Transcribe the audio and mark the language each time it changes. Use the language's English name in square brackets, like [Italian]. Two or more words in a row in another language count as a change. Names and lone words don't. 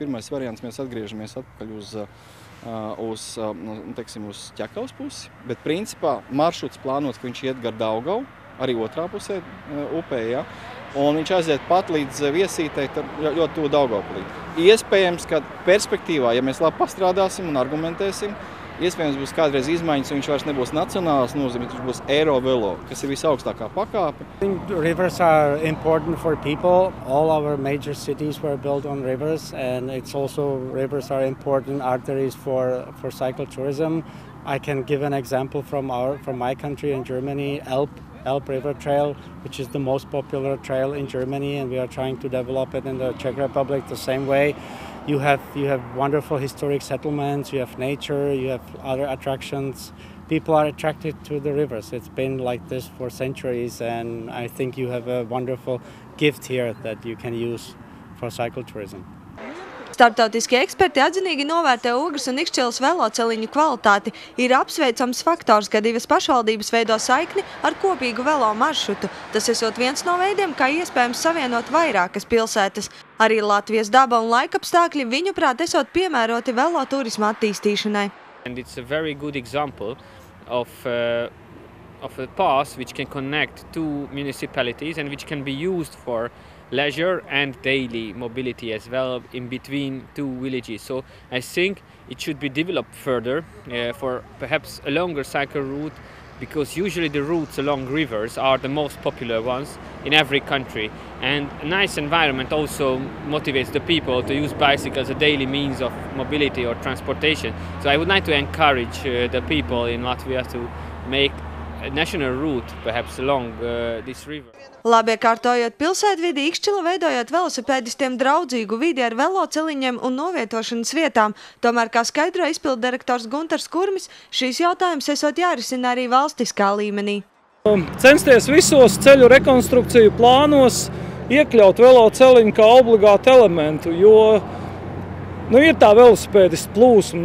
[Latvian] Pirmais variants, mēs atgriežamies atpakaļ uz Ķekavas pusi, bet principā maršruts plānots, ka viņš iet gar Daugavu, arī otrā pusē upē, ja? Un viņš aiziet pat līdz Viesītei, ļoti tuvu Daugavpilī. Iespējams, ka perspektīvā, ja mēs labi pastrādāsim un argumentēsim, iespējams būs kādreiz izmaiņas, un viņš vairs nebūs nacionāls nozīme, bet viņš būs Eirovelo, kas ir visaugstākā pakāpe. [English] Rivers are important for people. All our major cities were built on rivers, and it's also rivers are important arteries for cycle tourism. I can give an example from my country in Germany, Elb River Trail, which is the most popular trail in Germany, and we are trying to develop it in the Czech Republic the same way. You have wonderful historic settlements, you have nature, you have other attractions. People are attracted to the rivers. It's been like this for centuries, and I think you have a wonderful gift here that you can use for cycle tourism. [Latvian] Starptautiskie eksperti atzinīgi novērtē Ogres un Ikšķeles veloceliņu kvalitāti. Ir apsveicams faktors, ka divas pašvaldības veido saikni ar kopīgu velo maršrutu. Tas esot viens no veidiem, kā iespējams savienot vairākas pilsētas. Arī Latvijas daba un laikapstākļi viņuprāt esot piemēroti velo turisma attīstīšanai. [English] And it's a very good example of a path which can connect two municipalities and which can be used for leisure and daily mobility as well in between two villages. So I think it should be developed further for perhaps a longer cycle route, because usually the routes along rivers are the most popular ones in every country, and a nice environment also motivates the people to use bicycles as a daily means of mobility or transportation. So I would like to encourage the people in Latvia to make a national route perhaps along this river. [Latvian] Labi iekārtojot pilsētvidi, Ikšķila veidojot velosipēdistiem draudzīgu vidi ar veloceliņiem un novietošanas vietām. Tomēr, kā skaidro izpilddirektors Guntars Kurmis, šīs jautājums esot jārisina arī valstiskā līmenī. Censties visos ceļu rekonstrukciju plānos iekļaut veloceliņu kā obligātu elementu, jo ir tā velosipēdistu plūsma.